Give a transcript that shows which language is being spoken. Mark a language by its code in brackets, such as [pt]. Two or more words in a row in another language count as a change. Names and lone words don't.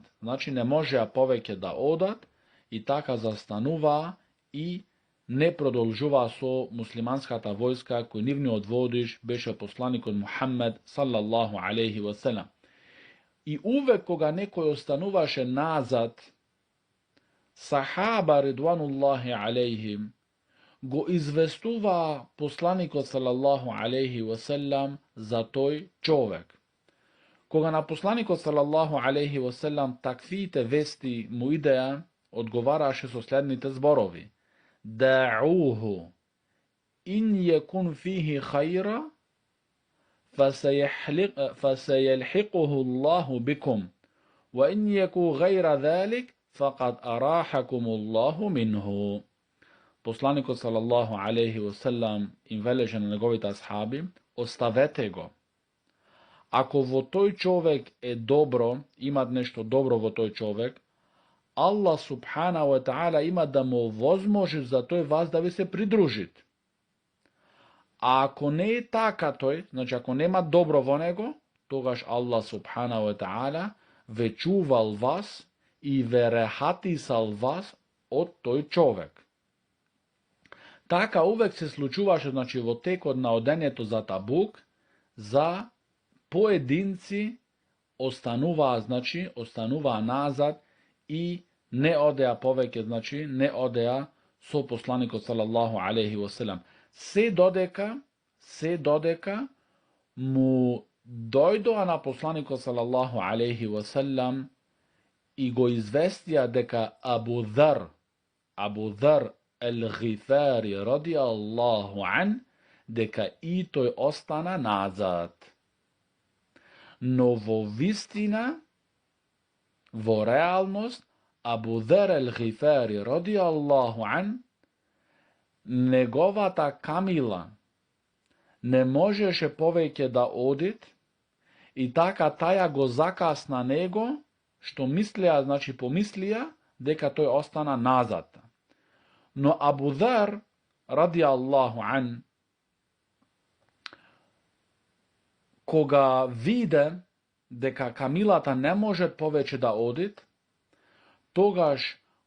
[mk] Значи не можеа повеќе да одат и така застануваа и не продолжуваа со муслиманската војска кој нивниот водиш беше посланикот Мухаммед [ar] صلى الله عليه وسلم. [mk] И увек кога некој остануваше назад, сахаба [ar] رضوان الله عليهم [mk] го известуваа посланикот [ar] صلى الله عليه وسلم [mk] за тој човек. Кога на посланикот [ar] صلى الله عليه وسلم [mk] таквите вести му идеа, одговараше со следните зборови: [ar] دعوه إن يكن فيه خير فسيلحقه الله بكم وإن يك غير ذلك فقد أراحكم الله منه. [mk] Посланикот [ar] صلى الله عليه وسلم [mk] им велеше на неговите асхаби: оставете го. Ако во тој човек е добро, имат нешто добро во тој човек, [ar] الله سبحانه وتعالى [mk] има да му возможи за тој вас да ви се придружит. А ако не е така тој, значи ако нема добро во него, тогаш [ar] الله سبحانه وتعالى [mk] ве чувал вас и ве рехатисал вас од тој човек. Така увек се случуваше, значи во текот на одењето за Табук, за поединци остануваа назад и не одеа повеќе, значи не одеа со посланикот [ar] صلى الله عليه وسلم. [mk] Се додека му дојдоа на посланикот [ar] صلى الله عليه وسلم [mk] и го известија дека Абу Dhar el-Ghifari [ar] رضي الله عنه, [mk] дека и тој остана назад. Но во вистина, во реалност, Абу Dhar el-Ghifari [ar] رضي الله عنه, [mk] неговата камила не можеше повеќе да одит, и така таја го закасна него, што мислеа, значи помислија, дека тој остана назад. Но Абу Dhar, [ar] رضي الله عنه, [mk] кога виде дека камилата не може повеќе да одит, тогаш